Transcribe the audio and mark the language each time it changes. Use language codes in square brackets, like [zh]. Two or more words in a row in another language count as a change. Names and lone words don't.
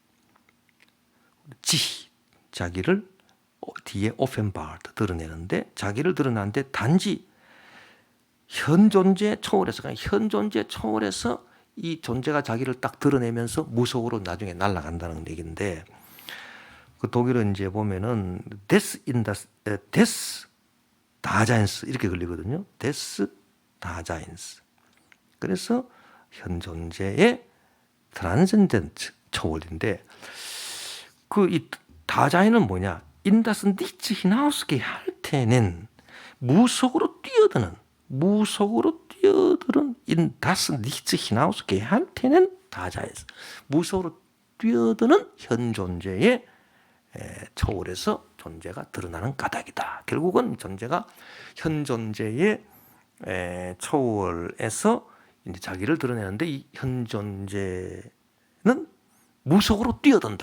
[ko] 자기를 뒤에 오펜바르트 드러내는데 자기를 드러내는데 단지 현 존재 초월에서 그냥 현 존재 초월에서 이 존재가 자기를 딱 드러내면서 무속으로 나중에 날아간다는 얘기인데 그 독일은 이제 보면은 [de] des Daseins [ko] 이렇게 걸리거든요. [de] des Daseins. [ko] 그래서 현 존재의 트랜센덴트 초월인데 그 이 다자인은 뭐냐? [de] in das Nichts hinausgehaltenen [ko] 무속으로 뛰어드는 [de] in das Nichts hinausgehaltenen Daseins [ko] 무속으로 뛰어드는 현 존재의 초월에서 존재가 드러나는 까닭이다. 결국은 존재가 현 존재의 초월에서 이제 자기를 드러내는데 이 현 존재는 무속으로 뛰어든다.